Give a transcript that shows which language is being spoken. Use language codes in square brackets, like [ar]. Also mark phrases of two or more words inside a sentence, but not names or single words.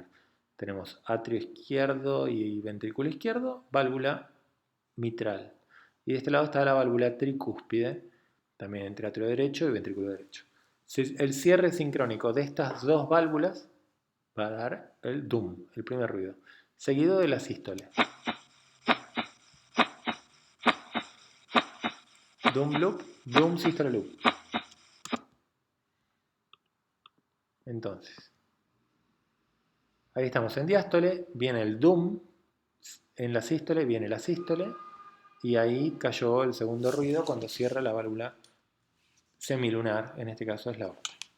[es] Tenemos atrio izquierdo y ventrículo izquierdo, válvula mitral. Y de este lado está la válvula tricúspide, también entre atrio derecho y ventrículo derecho. El cierre sincrónico de estas dos válvulas va a dar el dum, el primer ruido, seguido de la sístole. Dum loop, dum sístole loop. Entonces, ahí estamos en diástole, viene el dum, en la sístole viene la sístole, y ahí cayó el segundo ruido cuando cierra la válvula semilunar, en este caso es la aorta.